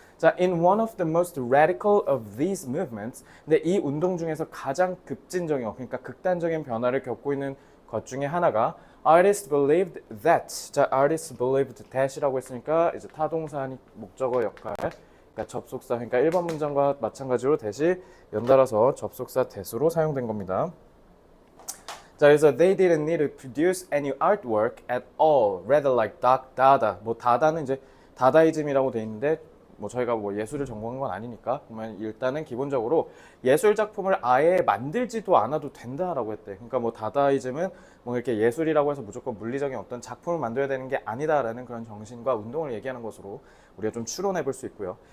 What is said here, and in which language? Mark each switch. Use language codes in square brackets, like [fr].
[ko] 자, [en] in one of the most radical of these movements, [ko] 근데 이 운동 중에서 가장 급진적인, 그러니까 극단적인 변화를 겪고 있는 것 중에 하나가 [en] artists believed that. [ko] 자, [en] artists believed that [ko] 이라고 했으니까 이제 타동사니 목적어 역할, 그러니까 접속사, 그러니까 1번 문장과 마찬가지로 that이 연달아서 접속사 that으로 사용된 겁니다. 자, 그래서 [en] they didn't need to produce any artwork at all, rather like Dada. [ko] 뭐 다다는 이제 다다이즘이라고 돼 있는데 뭐 저희가 뭐 예술을 전공한 건 아니니까 그러면 일단은 기본적으로 예술 작품을 아예 만들지도 않아도 된다라고 했대. 그러니까 뭐 다다이즘은 뭐 이렇게 예술이라고 해서 무조건 물리적인 어떤 작품을 만들어야 되는 게 아니다라는 그런 정신과 운동을 얘기하는 것으로 우리가 좀 추론해 볼 수 있고요.